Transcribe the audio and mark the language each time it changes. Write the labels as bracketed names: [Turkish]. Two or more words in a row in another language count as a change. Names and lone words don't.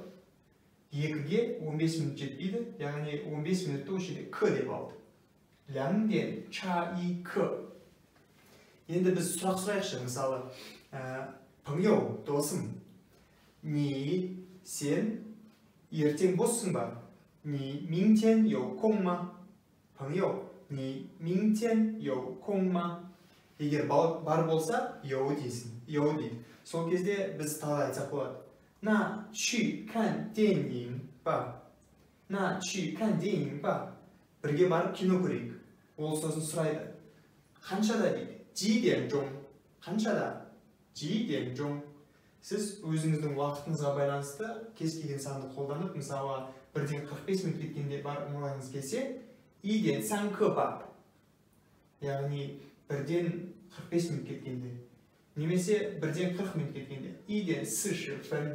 [Kazakh] 2-ге 15 минут жетпейді, яғни 15 минутты осы жерде к деп алды. 2:12. Енді біз сұрақ сұрайықшы, мысалы, 朋友, досым, сен ертең боссың ба? [Chinese] 你明天有空吗? 朋友, 你明天有空吗? [Kazakh] Егер бар болса, 有 дейсің, 有 дейді. Сол кезде біз тағы айтсақ болады. [Chinese] 那去看电影吧. [Kazakh] Бірге барып кино көрейік. Ол сосын сұрайды. Қаншада дейді? [Chinese] 几点钟? Қаншада? 几点钟? [Kazakh] Сіз өзіңіздің уақытыңызға байланысты кез келген санды қолданып, мысалы, бірден 45 минут кеткенде бармағыңыз келсе, [Chinese] 一点三刻吧, [Kazakh] яғни бірден 45 минут кеткенде, немесе бірден 40 минут кеткенде, [Chinese] 一点四十分.